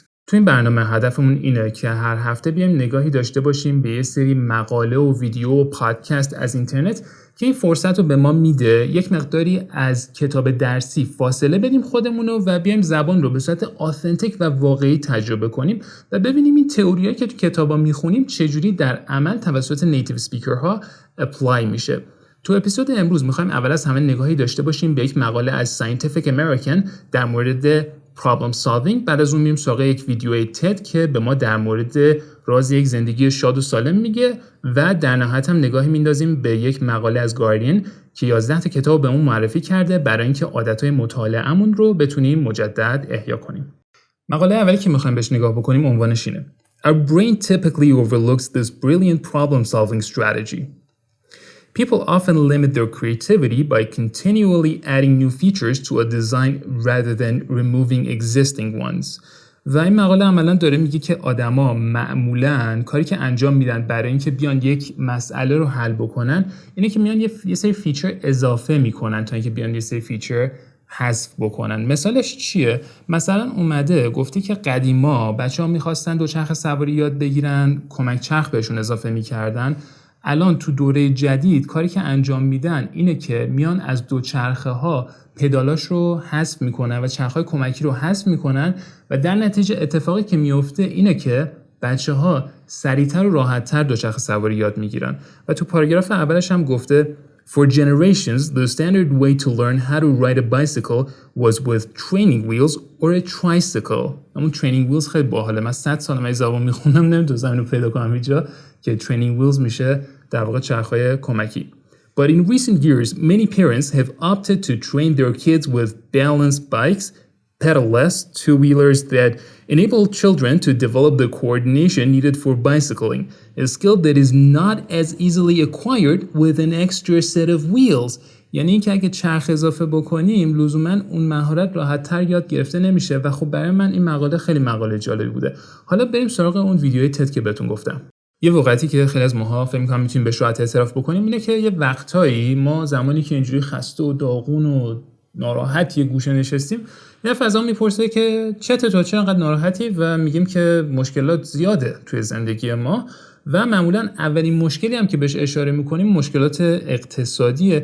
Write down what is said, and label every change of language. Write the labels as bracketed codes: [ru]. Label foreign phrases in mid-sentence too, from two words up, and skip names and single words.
[fa] تو این برنامه هدفمون اینه که هر هفته بیایم نگاهی داشته باشیم به یه سری مقاله و ویدیو و پادکست از اینترنت که این فرصت رو به ما میده یک مقداری از کتاب درسی فاصله بدیم خودمونو و بیایم زبان رو به صورت آثنتیک و واقعی تجربه کنیم و ببینیم این تئوریایی که تو کتابا میخونیم چجوری در عمل توسط [en] native speakers [fa] اپلای میشه. تو اپیزود امروز میخوایم اول از همه نگاهی داشته باشیم به یک مقاله از Scientific American در مورد [en] problem solving. [fa] بعد از اون میریم سراغ یک ویدیو تد که به ما در مورد راز یک زندگی شاد و سالم میگه و در نهایت هم نگاهی میندازیم به یک مقاله از گاردین که 11 تا کتاب به اون معرفی کرده برای اینکه عادتهای مطالعه‌مون رو بتونیم مجدد احیا کنیم. مقاله اولی که میخوایم بهش نگاه بکنیم عنوانش اینه: [en] Our brain typically overlooks this brilliant problem solving strategy. People often limit their creativity by continually adding new features to a design rather than removing existing ones. [fa] و این مقاله عملاً داره میگه که آدما معمولاً کاری که انجام میدن برای اینکه بیان یک مسئله رو حل بکنن اینه که میان یه سری فیچر اضافه میکنن تا اینکه بیان یه سری فیچر حذف بکنن. مثالش چیه؟ مثلا اومده گفته که قدیما بچه‌ها می‌خواستن دوچرخه سواری یاد بگیرن، کمک چرخ بهشون اضافه می‌کردن. الان تو دوره جدید کاری که انجام میدن اینه که میان از دوچرخه ها پدالاش رو حذف میکنن و چرخهای کمکی رو حذف میکنن و در نتیجه اتفاقی که میفته اینه که بچه‌ها سریعتر و راحتتر دوچرخه سواری یاد میگیرن. و تو پاراگراف اولش هم گفته [en] For generations, the standard way to learn how to ride a bicycle was with training wheels or a tricycle. [fa] همون [en] training wheels [fa] خیلی باحاله. من 100 سال من زبان میخونم نمیتونم اینو پیدا کنم اینجا که [en] training wheels [fa] میشه در واقع چرخهای کمکی. [en] But in recent years, many parents have opted to train their kids with balanced bikes, pedal-less two-wheelers that enable children to develop the coordination needed for bicycling, a skill that is not as easily acquired with an extra set of wheels. [fa] یعنی اینکه اگه چرخ اضافه بکنیم لزوما اون مهارت راحت‌تر یاد گرفته نمیشه و خب برای من این مقاله خیلی مقاله جالبی بوده. حالا بریم سراغ اون ویدیوی تد که بهتون گفتم. یه واقعیتی که خیلی از ماها فکر می‌کنم میتونیم بهش راحت اعتراف بکنیم اینه که یه وقتایی ما زمانی که اینجوری خسته و داغون و ناراحت یه گوشه نشستیم یه فضا میپرسه که چته چرا انقدر ناراحتی و میگیم که مشکلات زیاده توی زندگی ما و معمولا اولین مشکلی هم که بهش اشاره میکنیم مشکلات اقتصادیه.